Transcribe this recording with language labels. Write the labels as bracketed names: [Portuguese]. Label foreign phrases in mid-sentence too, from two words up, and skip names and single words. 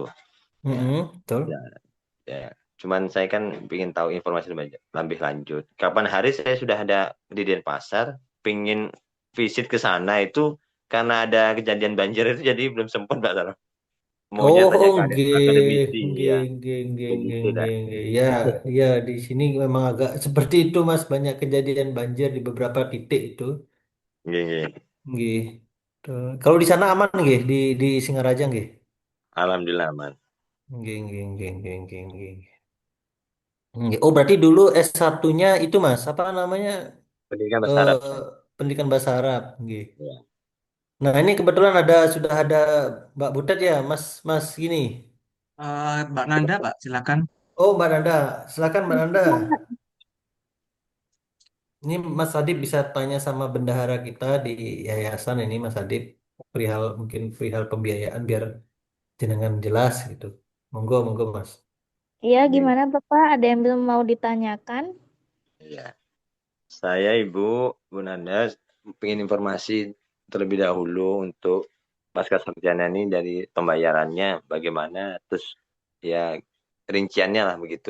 [Indonesian] Ya, ya, Betul. ya. Cuman saya kan ingin tahu informasi lebih lanjut. Kapan hari saya sudah ada di Denpasar, pingin visit ke sana itu karena ada kejadian banjir itu jadi belum sempat Mbak Sarah. Maunya tanya Oh, ke nggih, akademisi nggih, ya, [Javanese] nggih, nggih, nggih, [Indonesian] begitu dah. [Javanese] nggih, nggih. [Indonesian] Ya, ya di sini memang agak seperti itu, Mas. Banyak kejadian banjir di beberapa titik itu. [Javanese] Nggih, nggih. [Indonesian] Nggih. Tuh. Kalau di sana aman nggih di Singaraja nggih. Alhamdulillah aman. [Javanese] Nggih, nggih, nggih, nggih, nggih, nggih. [Indonesian] Nggih. Oh, berarti dulu S1-nya itu Mas, apa namanya? Pendidikan bahasa Eh Arab saya. Pendidikan Bahasa Arab, nggih. Ya. Nah, ini kebetulan sudah ada Mbak Butet ya, Mas, Mas gini. Mbak Nanda, Pak, silakan. Oh, Mbak Nanda, silakan Mbak Nanda. Ini Mas Adib bisa tanya sama bendahara kita di yayasan ini, Mas Adib, mungkin perihal pembiayaan biar jenengan jelas gitu. [Javanese] Monggo, monggo, Mas. [Indonesian] Iya, Nggih. gimana Bapak? Ada yang belum mau ditanyakan? Iya. Saya Ibu Bu Nanda ingin informasi terlebih dahulu untuk pasca sarjana ini dari pembayarannya bagaimana, terus ya rinciannya lah begitu.